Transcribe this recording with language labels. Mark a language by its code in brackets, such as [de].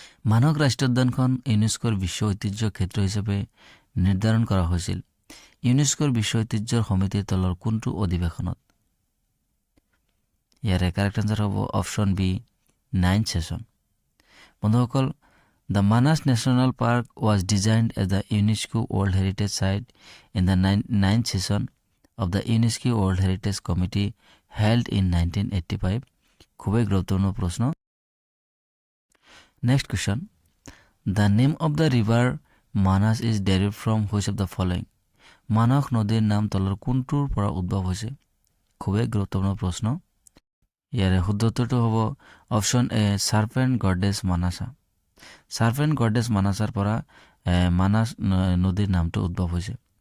[as] মানস ৰাষ্ট্ৰীয় উদ্যানখন ইউনেস্কোৰ বিশ্ব ঐতিহ্য ক্ষেত্ৰ হিচাপে নিৰ্ধাৰণ কৰা হৈছিল ইউনেস্কোৰ বিশ্ব ঐতিহ্যৰ সমিতিৰ তলৰ কোনটো অধিৱেশনত? [en] ইয়াৰে correct answer হ'ব option B 9th session. [as] বন্ধুসকল [en] The Manas National Park was designed as the UNESCO World Heritage Site in the 9th session of the UNESCO World Heritage Committee held in 1985. [as] খুবেই গুৰুত্বপূৰ্ণ প্ৰশ্ন। [en] Next question. The name of the river Manas is derived from which of the following? [as] মানস নদীৰ নাম তলৰ কোনটোৰ পৰা উদ্ভৱ হৈছে? খুবেই গুৰুত্বপূৰ্ণ প্ৰশ্ন। ইয়াৰে শুদ্ধটো হ'ব option A serpent goddess Menashe. Serpent goddess মানাছাৰ পৰা মানাস নদীৰ নামটো উদ্ভৱ হৈছে।